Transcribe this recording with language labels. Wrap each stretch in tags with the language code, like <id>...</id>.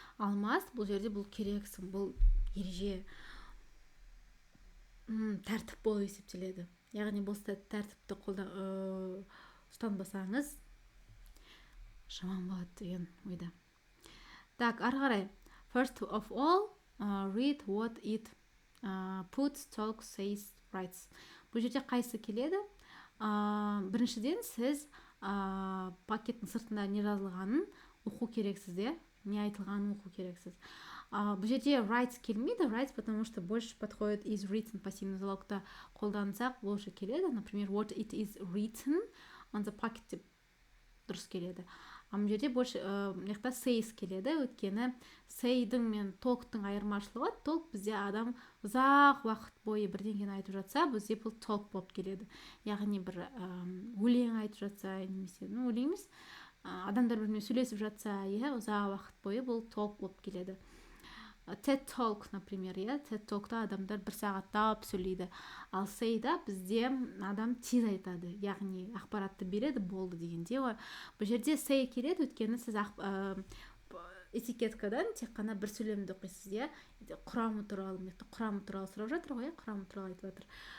<kk>Ал must бұл жерде бұл керексің, бұл ереже, тәртіп болып есептеледі. Яғни бұл тәртіпті ұстанбасаңыз жаман болады деген ойда. Так, ары қарай.</kk> <en>First of all, read what it puts, talks, says, writes.</en> <kk>Бұл жерде қайсы келеді? Біріншіден сіз пакеттің сыртында не жазылғанын оқу керексіз, не айтылғанын оқу керексіз. Бұл жерде writes келмейді, writes,</kk> <ru>потому что больше подходит</ru> <en>is written,</en> <kk>пассивный залогта қолдансақ, бұл же келеді.</kk> <en>Например, what it is written on the packet</en> <kk>деп дұрыс келеді. Бұл жерде больше мекта says келеді, өйткені say'дің мен talk'тың айырмашылығы, talk бізде адам ұзақ уақыт бойы бірдеңені айтып жатса, бізде бұл talk болып келеді. Яғни бір өлең айтып жатса, немесе өлең емес, адамдар бірімен сөйлесіп жатса, ұзақ уақыт бойы бұл talk болып келеді. TED Talk, например, TED Talk'та адамдар бір сағаттап сөйлейді. Ал say-да бізде адам тез айтады, яғни ақпаратты береді, болды дегенде. Бұл жерде say келеді, өйткені сіз этикеткадан тек қана бір сөйлемді оқисыз, құрамы туралы сұрап жатыр ғой, құрамы туралы айтып жатыр.</kk>